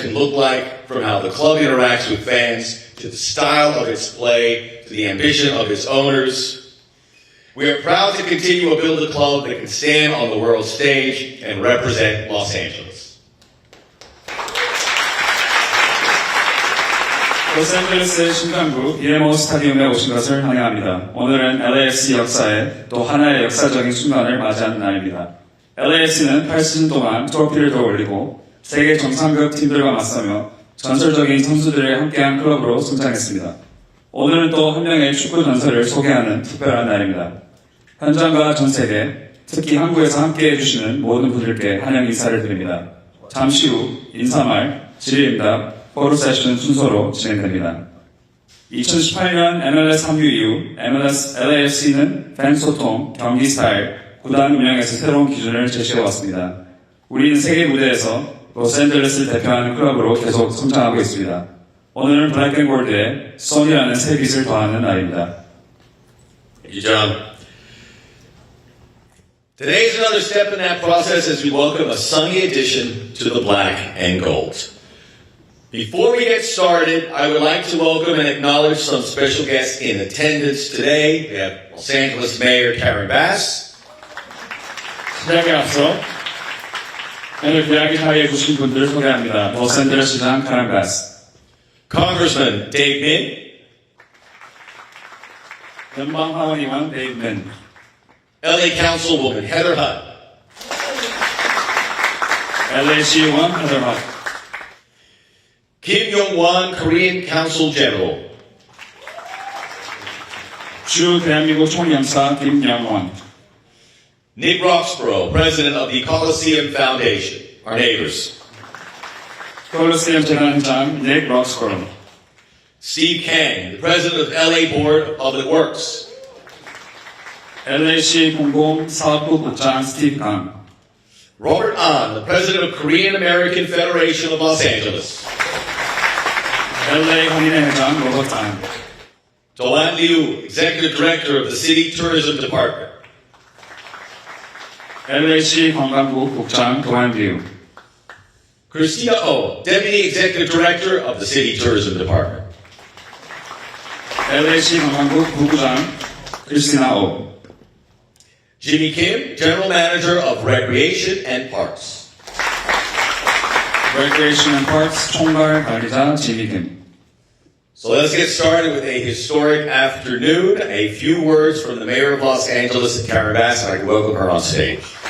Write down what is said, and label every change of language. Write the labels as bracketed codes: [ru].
[en] can look like, from how the club interacts with fans, to the style of its play, to the ambition of its owners. We are proud to continue to build a club that can stand on the world stage and represent Los Angeles. [ko] 로스앤젤레스의 신강구 BMO 스타디움에 오신 것을 환영합니다. 오늘은 LAFC 역사에 또 하나의 역사적인 순간을 맞이하는 날입니다. LAFC는 8시즌 동안 트로피를 더 올리고 세계 정상급 팀들과 맞서며 전설적인 선수들을 함께한 클럽으로 성장했습니다. 오늘은 또 한 명의 축구 전설을 소개하는 특별한 날입니다. 현장과 전 세계, 특히 한국에서 함께해 주시는 모든 분들께 환영 인사를 드립니다. 잠시 후 인사말, 질의응답, 포토 세션 순서로 진행됩니다. 2018년 MLS 합류 이후 MLS LAFC는 팬 소통, 경기 스타일, 구단 운영에서 새로운 기준을 제시해 왔습니다. 우리는 세계 무대에서 로스앤젤레스를 대표하는 클럽으로 계속 성장하고 있습니다. 오늘은 블랙앤골드에 소니라는 새 빛을 더하는 날입니다. [en] Thank you, John. Today is another step in that process as we welcome a sunny addition to the black and gold. Before we get started, I would like to welcome and acknowledge some special guests in attendance today. We have Los Angeles Mayor Karen Bass. [ko] 시작에 앞서 오늘 대학의 사이에 주신 분들을 소개합니다. 로스앤젤레스 시장 카렌 바스, [en] Congressman Dave Min, [ko] 연방 하원의원 데이브 맨, [en] LA Councilwoman Heather Hutt, [ko] LAC 의원 헤더 핫, [en] Kim Yong-won, Korean Consul General, [ko] 주 대한민국 총영사 김영원, [en] Nick Roxborough, President of the Coliseum Foundation, our neighbors, [ko] 콜로세움 재단장 닉 록스코로, [en] Steve Kang, the President of LA Board of Public Works, [ko] LAC 공공사업부 국장 스티브 강, [en] Robert An, the President of Korean American Federation of Los Angeles, [ko] LA 한인회 회장 로버트 안, [en] Joanne Liu, Executive Director of the City Tourism Department, [ko] LAC 관광부 국장 도안 류, [en] Christina Oh, Deputy Executive Director of the City Tourism Department, [ko] LAC 관광부 부부장 크리스티나 오, [en] Jimmy Kim, General Manager of Recreation and Parks, Recreation and Parks [ko] 총괄 관리자 지미 김. [en] So let's get started with a historic afternoon. A few words from the Mayor of Los Angeles, Karen Bass, and I can welcome her on stage.